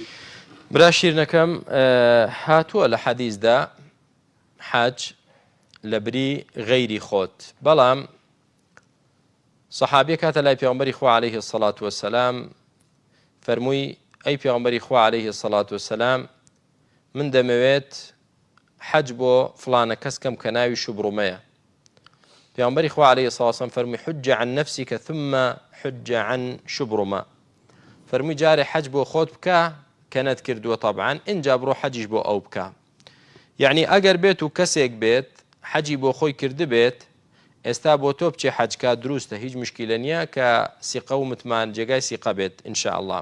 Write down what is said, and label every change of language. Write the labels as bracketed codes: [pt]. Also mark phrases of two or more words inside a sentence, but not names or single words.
[ckb] برا شیرنەکەم، هاتووە لە حەدیثدا حەج لە بری غەیری خۆت، بەڵام سەحابیە کاتە لای پێغەمبەری خوا [ar] عەلەیهی السەڵات وەسەلام [ckb] فەرمووی ئەی پێغەمبەری خوا [ar] عەلەیهی السەڵات وەسەلام، [ckb] من دەمەوێت حەج بۆ فڵانە کەس کەم کە ناوی شوبڕومەیە. پێغەمبەری خوا [ar] عەلەیهی السەڵات وەسەلام فەرمووی حج عن نەفسیکە ثم حج عن شوبڕومە. [ckb] فەرمووی جارێ حەج بۆ خۆت بکە کە نەت کردووە طەبعاً، ئینجا بڕۆ حەجیش بۆ ئەو بکە. یعنی ئەگەر بێت و کەسێک بێت حەجی بۆ خۆی کرد بێت، ئێستا بۆ تۆ بچێ حەجکە دروستە، هیچ مشکلە نییە کە سیقە و متمان جێگای سیقە بێت ئینشاءڵڵا.